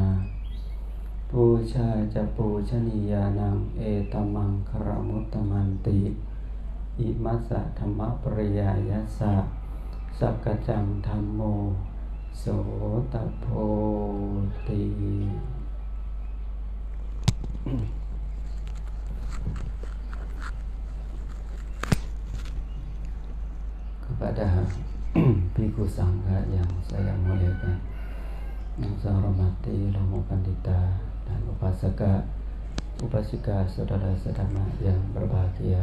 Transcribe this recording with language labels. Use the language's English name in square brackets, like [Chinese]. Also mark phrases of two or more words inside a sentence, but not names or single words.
[Pali] ปูชาจะปูชนียานังเอตมังคารมุตตมันติอิมัสสะธรรมปริยายัสสะสักกจังธัมโมโสตโพติ [Indonesian] kepada Bhikkhu Sangha yang saya muliakan, yang saya hormati Romo Pandita dan upasaka upasika saudara-saudara yang berbahagia.